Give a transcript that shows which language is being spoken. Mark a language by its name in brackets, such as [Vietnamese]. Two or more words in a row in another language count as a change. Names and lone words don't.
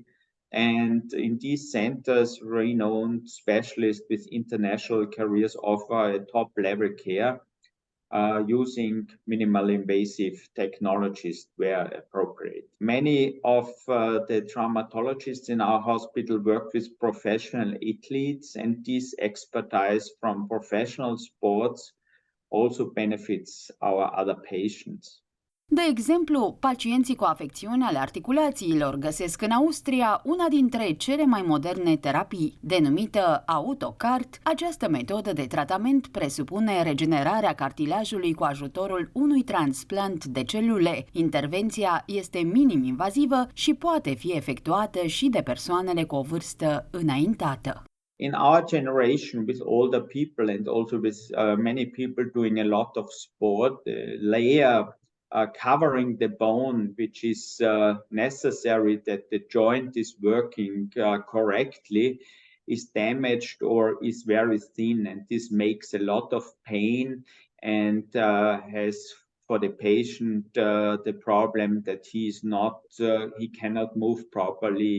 [English] And in these centers, renowned specialists with international careers offer a top-level care using minimal invasive technologies where appropriate. Many of the traumatologists in our hospital work with professional athletes, and this expertise from professional sports also benefits our other patients. [Romanian] De exemplu, pacienții cu afecțiuni ale articulațiilor găsesc în Austria una dintre cele mai moderne terapii. Denumită autocart, această metodă de tratament presupune regenerarea cartilajului cu ajutorul unui transplant de celule. Intervenția este minim-invazivă și poate fi efectuată și de persoanele cu o vârstă înaintată. [English] In our generation, with older people and also with many people doing a lot of sport, the layer covering the bone, which is necessary that the joint is working correctly, is damaged or is very thin, and this makes a lot of pain and has for the patient the problem that he cannot move properly.